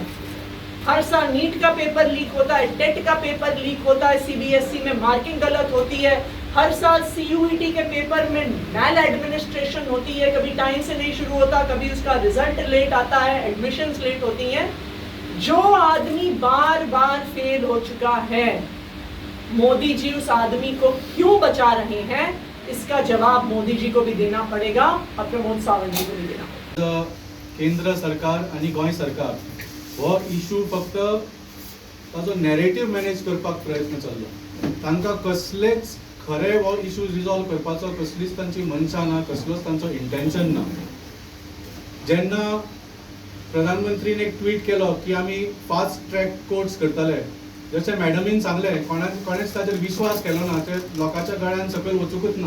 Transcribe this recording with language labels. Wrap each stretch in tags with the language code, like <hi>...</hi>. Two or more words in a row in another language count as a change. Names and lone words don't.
<hi>हर साल नीट का पेपर लीक होता है, टेट का पेपर लीक होता है, सीबीएसई में मार्किंग गलत होती है, हर साल सीयूईटी के पेपर में मैल एडमिनिस्ट्रेशन होती है, कभी टाइम से नहीं शुरू होता, कभी उसका रिजल्ट लेट आता है, एडमिशंस लेट होती हैं। जो आदमी बार बार फेल हो चुका है, मोदी जी उस आदमी को क्यों बचा रहे हैं, इसका जवाब मोदी जी को भी देना पड़ेगा और प्रमोद सावंत जी को भी देना पड़ेगा।</hi> <kok>केंद्र सरकार आणि गोंय सरकार हो इशू फक्त ताजो</kok> <en>narrative manage</en> <kok>करपाक प्रयत्न चल्लो. तांकां कसलेच खरे हो</kok> <en>issues resolve</en> <kok>करपाचो कसलीच तांची मनशा ना, कसलोच तांचो इंटेन्शन ना. जेन्ना प्रधानमंत्रीन एक ट्वीट केलो की आमी</kok> <en>fast track courts</en> <kok>करतले, जशें मॅडमीन सांगलें, कोणेच ताचेर विश्वास केलो ना, ते लोकांच्या गळ्यान सकयल वचूंकच ना.</kok>